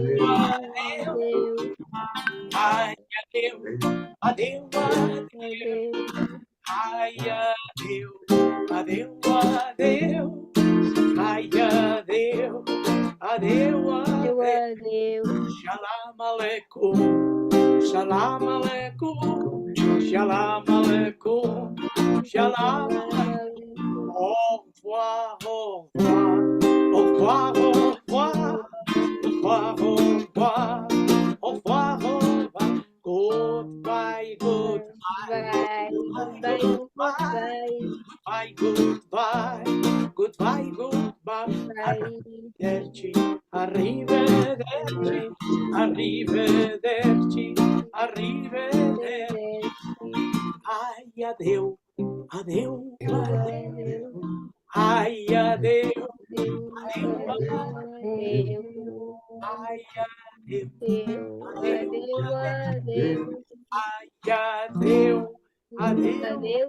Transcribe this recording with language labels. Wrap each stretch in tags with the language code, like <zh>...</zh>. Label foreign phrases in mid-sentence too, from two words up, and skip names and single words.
<ca>Adéu. Ai, adéu. Adéu, adéu. Ai, adéu. Adéu, adéu. Ai, adéu. Adéu, adéu. Adéu.</ca> <he>Shalom aleikum.</he> <ar>Salam aleikum.</ar> <he>Shalom aleikum. Shalom aleikum.</he> <fr>Au revoir, au revoir. Au revoir, au revoir. Au revoir, au revoir. Au revoir, au revoir.</fr> <en>Goodbye, goodbye. Goodbye, goodbye, Goodbye, goodbye. Goodbye, goodbye. goodbye.</en> <it>Arrivederci, arrivederci, arrivederci, arrivederci.</it> <ca>Ai, adéu, adéu, adéu. Ai, adéu, adéu, adéu. Ai, adéu, adéu, adéu. Ai, adéu, adéu,</ca>